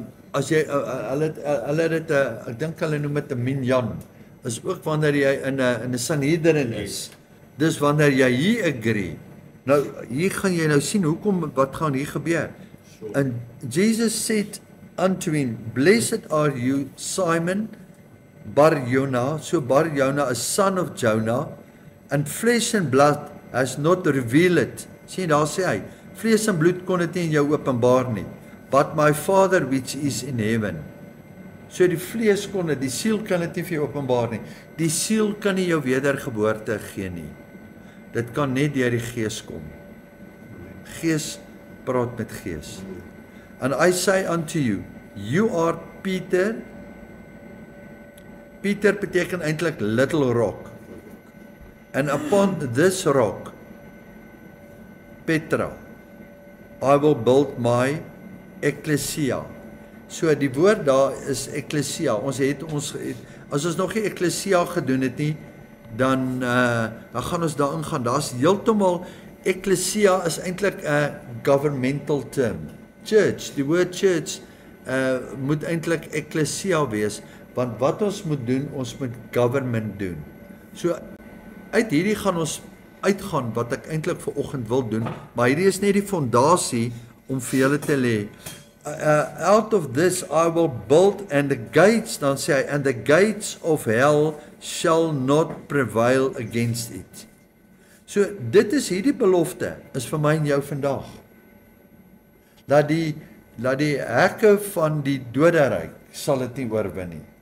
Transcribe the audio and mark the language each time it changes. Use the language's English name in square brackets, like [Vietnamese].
[Afrikaans] As jy hulle het dit ek dink hulle noem dit 'n minyan. Is ook wanneer jy in 'n Sanhedrin is. Dis wanneer jy hier agree. Nou hier gaan jy nou sien hoekom wat gaan hier gebeur. [English] And Jesus said unto him, blessed are you, Simon Bar-Jonah. So Bar-Jonah, a son of Jonah, and flesh and blood has not revealed it. [Afrikaans] Sien, daar sê hy, vlees en bloed kon dit nie in jou openbaar nie, [English] but my Father which is in heaven. [Afrikaans] So die vlees kon dit, die siel kan dit nie vir jou openbaar nie. Die siel kan nie jou wedergeboorte gee nie. Dit kan net deur die Gees kom. Gees praat met Gees. [English] And I say unto you, you are Peter. Peter [Afrikaans] beteken eintlik [English] little rock. And upon this rock, Petra, I will build my ecclesia. [Afrikaans] So die woord daar is ecclesia. As ons nog nie ecclesia gedoen het nie, dan gaan ons daarin gaan. Daar's heeltemal, ecclesia is eintlik 'n [English] governmental term. [Afrikaans] Church, die woord church moet eintlik ecclesia wees, want wat ons moet doen, ons moet government doen. So uit hierdie gaan ons uitgaan wat ek eintlik vir oggend wil doen, maar hierdie is net die fondasie om vir julle te lê. [English] out of this I will build and the gates, [Afrikaans] dan sê hy, [English] and the gates of hell shall not prevail against it. [Afrikaans] So dit is hierdie belofte, is vir my en jou vandag. Dat die hekke van die doderyk sal dit nie oorwin nie.